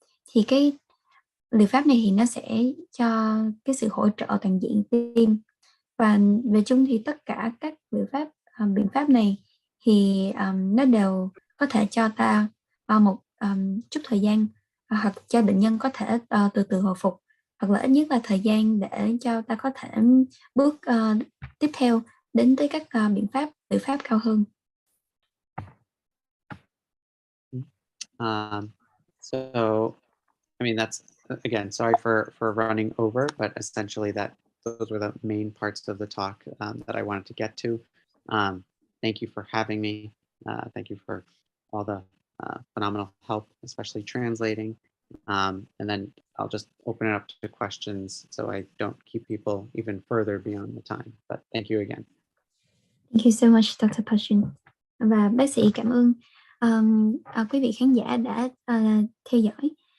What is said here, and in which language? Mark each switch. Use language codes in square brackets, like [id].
[vi] Thì cái liệu pháp này thì nó sẽ cho cái sự hỗ trợ toàn diện tim, và về chung thì tất cả các biện pháp này thì nó đều có thể cho ta một chút thời gian, hoặc cho bệnh nhân có thể từ từ hồi phục, hoặc là ít nhất là thời gian để cho ta có thể bước tiếp theo đến tới các liệu pháp cao hơn. [en] So, I mean, that's, again, sorry for running over, but essentially those were the main parts of the talk that I wanted to get to. Thank you for having me. Thank you for all the phenomenal help, especially translating. And then I'll just open it up to questions so I don't keep people even further beyond the time. But thank you again. Thank you so much, Dr. Pashun. [vi] Và bác sĩ cảm ơn quý vị khán giả đã theo dõi.